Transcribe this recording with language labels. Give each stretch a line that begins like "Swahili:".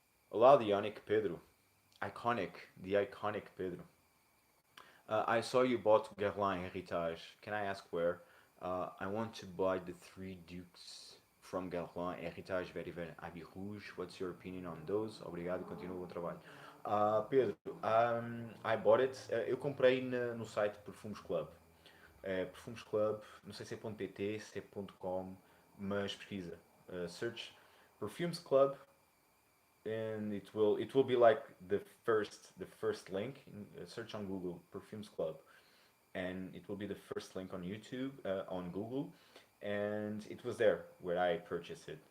English: Olá, the iconic Pedro. The iconic Pedro. I saw you bought Guerlain Heritage. Can I ask where? I want to buy the three Dukes from Guerlain Heritage Vetiver Abbey Rouge. What's your opinion on those?
Portuguese: Obrigado, continua o bom trabalho. Pedro,
English: I bought it.
Portuguese: Eu comprei no site Perfumes Club. Perfumes Club, não sei se é .pt, se é .com, mas pesquisa.
English: Search Perfumes Club and it will be like the first link search on Google Perfumes Club and it will be the first link on YouTube on Google and it was there where I purchased it.